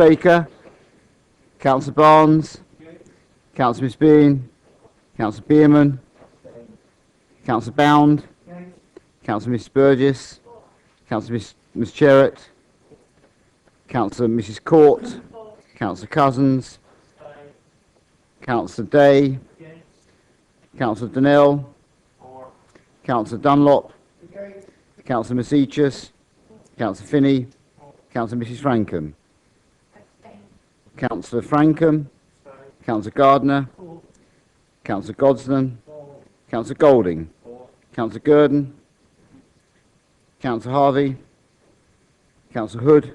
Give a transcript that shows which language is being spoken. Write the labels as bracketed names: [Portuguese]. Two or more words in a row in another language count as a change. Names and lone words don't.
[English] Baker, Councillor Barnes, Councillor Miss Bean, Councillor Bierman, Councillor Bound, Councillor Miss Burgess, Councillor Miss Sherritt, Councillor Mrs. Court, Councillor Cousins, Councillor Day, Councillor Donnell, Councillor Dunlop, Councillor Miss Eachus, Councillor Finney, Councillor Mrs. Frankham, Councillor Frankham, Councillor Gardner, Councillor Godsden, Councillor Golding, Councillor Gurdon, Councillor Harvey, Councillor Hood,